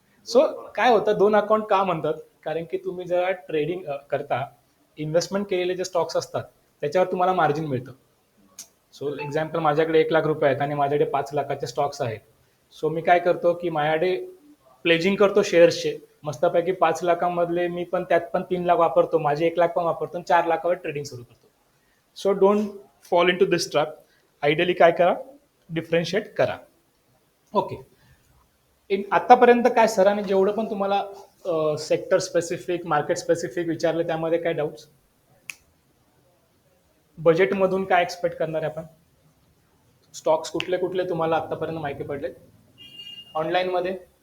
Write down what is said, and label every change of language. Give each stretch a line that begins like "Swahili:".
Marathi: So काय होतं 2 account का म्हणतात, कारण की तुम्ही जेव्हा ट्रेडिंग करता इन्व्हेस्टमेंट केलेले जे स्टॉक्स असतात त्याच्यावर तुम्हाला मार्जिन मिळतं. सो एक्झाम्पल माझ्याकडे 1 लाख रुपये आहेत आणि माझ्याकडे 5 लाखाचे स्टॉक्स आहेत. सो मी काय करतो की माझ्याकडे प्लेजिंग करतो शेअर्सचे मस्तपैकी 5 लाखांमधले मी पण त्यात पण 3 लाख वापरतो, माझे 1 लाख पण वापरतो, 4 लाखावर ट्रेडिंग सुरू करतो.
English: So don't fall into this trap.
Marathi: Ideally काय करा डिफरन्शिएट करा. ओके. आतापर्यंत काय सरांनी जेवढं पण तुम्हाला सेक्टर स्पेसिफिक मार्केट स्पेसिफिक विचारलं त्यामध्ये काय डाऊट्स? बजेटमधून काय एक्सपेक्ट करणार आहे आपण? स्टॉक्स कुठले कुठले तुम्हाला आतापर्यंत माहिती पडले ऑनलाईनमध्ये?